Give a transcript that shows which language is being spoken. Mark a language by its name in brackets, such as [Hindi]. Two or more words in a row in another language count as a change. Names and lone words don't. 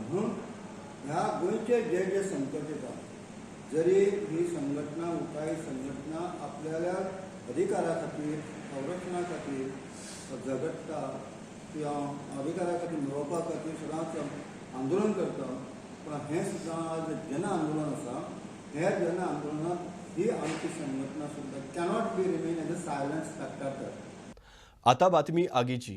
[Konkani] म्हणून ह्या गोंयचे जे जे संकट येता, जरी ही संघटना उठाई संघटना आपल्या अधिकारा खातीर, संरक्षणा खातीर झगडटा किंवा अधिकारा खातीर मेळोवपा खातीर सदांच आंदोलन करता, पण हें सुद्दां आज जन आंदोलन आसा. हे जन आंदोलनात ही आमची संघटना सुद्दां [English] cannot be remain as a silent spectator. [Marathi] आता बातमी आगीची.